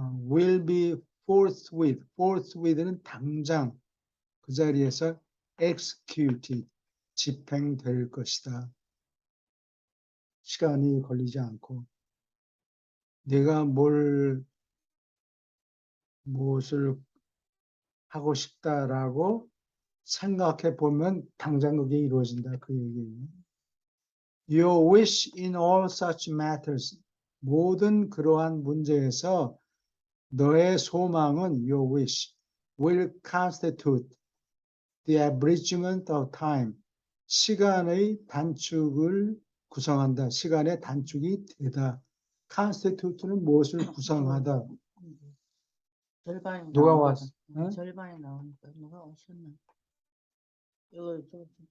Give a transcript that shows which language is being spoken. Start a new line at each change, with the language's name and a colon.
English: will be forthwith
Korean: 는 당장 그 자리에서 executed, 집행될 것이다. 시간이 걸리지 않고 내가 무엇을 하고 싶다라고 생각해 보면 당장 그게 이루어진다 그 얘기예요.
English: Your wish in all such matters.
Korean: 모든 그러한 문제에서 너의 소망은
English: your wish will constitute the abridgment of time.
Korean: 시간의 단축을 구성한다. 시간의 단축이 되다. constitute는 무엇을 구성하다. 절반이 누가 나오니까. 왔어? 응? 절반이 나오니까 누가 오셨나? 이거 좀